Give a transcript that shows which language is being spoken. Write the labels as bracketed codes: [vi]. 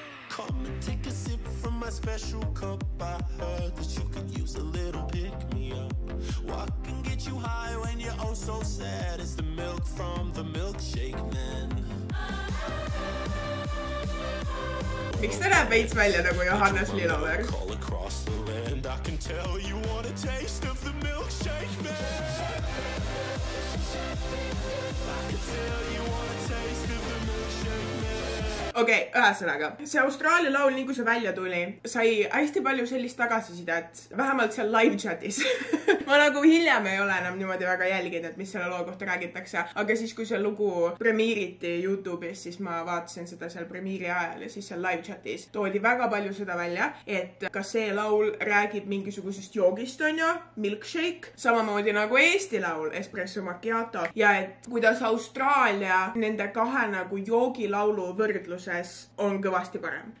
[en] Come and take a sip from my special cup. I heard that you could use a little pick me up. What can get you high when you're oh so sad? It's the milk from the milkshake man. [et] Miks ta näeb veits välja nagu Johannes Lilover? [en] Call across the land. I can tell you want a taste of the milkshake man. I can tell you want a taste of the milkshake man. [et] Okei, ühesõnaga, see Austraalia laul, nii kui see välja tuli, sai hästi palju sellist tagasisidet, vähemalt seal live chatis. Ma nagu hiljem ei ole enam niimoodi väga jälginud, et mis selle loo kohta räägitakse, aga siis, kui see lugu premiiriti YouTube'is, siis ma vaatasin seda seal premiiri ajal ja siis seal live chatis toodi väga palju seda välja, et ka see laul räägib mingisugusest joogist, on ju, milkshake, samamoodi nagu Eesti laul, espresso macchiato, ja et kuidas Austraalia nende kahe nagu joogilaulu võrdluses on kõvasti parem.